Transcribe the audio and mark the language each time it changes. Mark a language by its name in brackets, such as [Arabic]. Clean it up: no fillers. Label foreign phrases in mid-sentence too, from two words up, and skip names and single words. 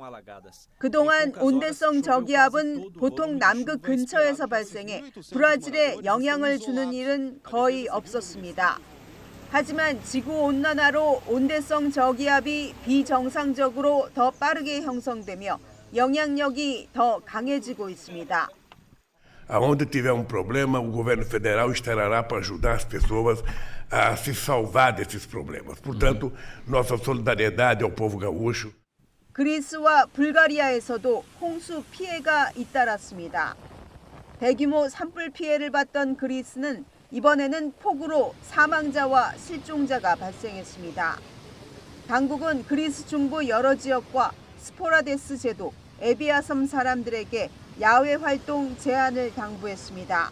[Korean] 그동안 온대성 저기압은 보통 남극 근처에서 발생해 브라질에 영향을 주는 일은 거의 없었습니다. 하지만 지구온난화로 온대성 저기압이 비정상적으로 더 빠르게 형성되며 영향력이 더 강해지고 있습니다. [Portuguese] Aonde tiver problema, o governo federal estará para ajudar as pessoas a se salvar desses problemas. Portanto, nossa solidariedade ao povo gaúcho. [Korean] 그리스와 불가리아에서도 홍수 피해가 잇따랐습니다. 대규모 산불 피해를 봤던 그리스는 이번에는 폭우로 사망자와 실종자가 발생했습니다. 당국은 그리스 중부 여러 지역과 스포라데스 제도, 에비아 섬 사람들에게 야외 활동 제한을 당부했습니다.